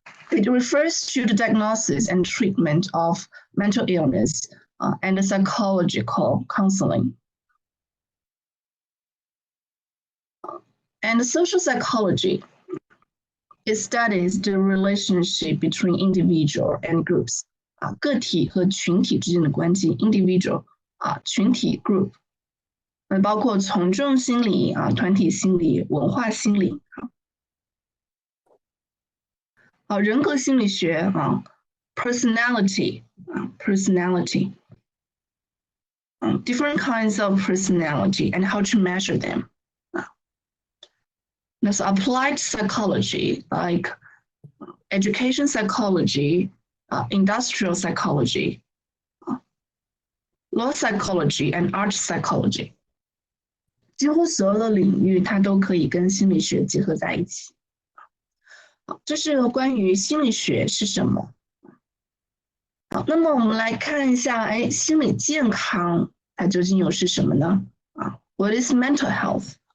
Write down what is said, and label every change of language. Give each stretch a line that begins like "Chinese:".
English: It refers to the diagnosis and treatment of mental illness and the psychological counseling. And social psychology, it studies the relationship between individual and groups.
Chinese: 个体和群体之间的关系 individual 群体 group 包括从众心理团体心理文化心理人格心理学
English: personality personality different kinds of personality and how to measure them There's applied psychology, like education psychology, industrial psychology, law psychology, and art psychology.
Chinese: 几乎所有的领域，它都可以跟心理学结合在一起。好，这是关于心理学是什么。好，那么我们来看一下，心理健康它究竟又是什么呢？
English: What is mental health？